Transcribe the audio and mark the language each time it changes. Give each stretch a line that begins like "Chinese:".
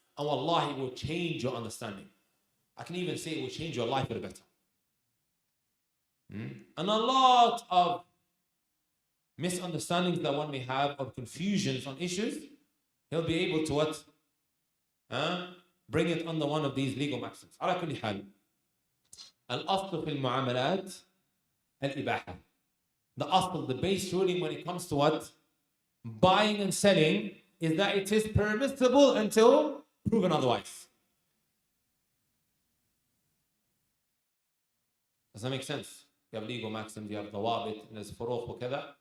English: And wallahi, it will change your understanding. I can even say it will change your life for the better. And a lot of misunderstandings that one may have, or confusions on issues, he'll be able to what? Bring it under one of these legal maxims.
Arabic: على كل حال. الأصل في المعاملات الإباحة.
English: The asl, the base ruling when it comes to what? Buying and selling is that it is permissible until proven otherwise. Does that make sense? You have legal maxims, you have dawabit, there's furuq
Arabic: وكذا.